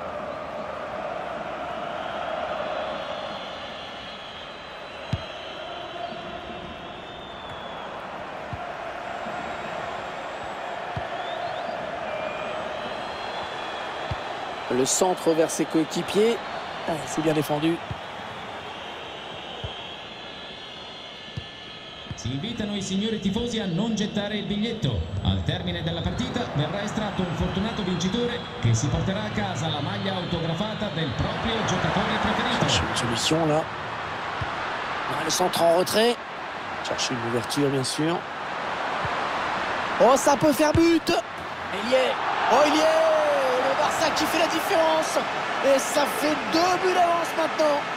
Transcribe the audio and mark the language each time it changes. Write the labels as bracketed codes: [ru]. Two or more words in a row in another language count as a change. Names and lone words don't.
[fr] Le centre vers ses coéquipiers. C'est bien défendu. [it] Si invitano i signori tifosi a non gettare il biglietto. Al termine della partita verrà estratto un fortunato vincitore che si porterà a casa la maglia autografata del proprio giocatore preferito. [fr] Chercher une solution là. Le centre en retrait. Chercher une ouverture bien sûr. Oh, ça peut faire but. Il y est. Oh, il y est. Le Barça qui fait la différence. Et ça fait 2 buts d'avance maintenant.